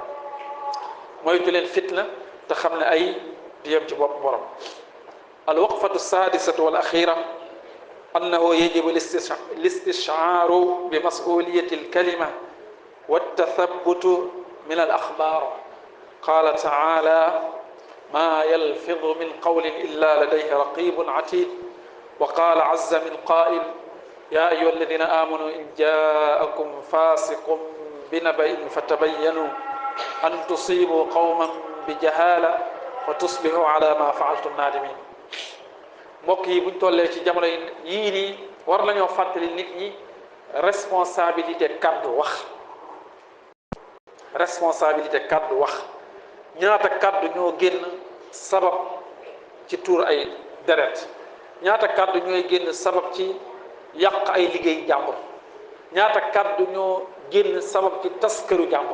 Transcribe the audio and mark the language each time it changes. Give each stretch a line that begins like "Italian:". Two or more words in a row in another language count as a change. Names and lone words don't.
Wolof: moytu leen fitna te xam ne ay du yem ci bopp borom.
Arabic: الوقفة السادسة والأخيرة أنه يجب الاستشعار بمسؤولية الكلمة والتثبت من الأخبار. قال تعالى ما يلفظ من قول إلا لديه رقيب عتيد. وقال عز من قائل يا أيها الذين آمنوا إن جاءكم فاسق بنبأ فتبينوا أن تصيبوا قوما بجهالة وتصبحوا على ما فعلتم نادمين.
Wolof: mbokk yi buñ tollee ci jamono yii nii war nañoo fàttali nit ñi responsabilité kaddu wax. responsabilité kaddu wax. ñaata kaddu ñoo génn sabab ci tuur ay deret, ñaata kaddu ñooy génn sabab ci yàq ay liggéey jàmbur, ñaata kaddu ñoo génn sabab ci tas këru jàmbur.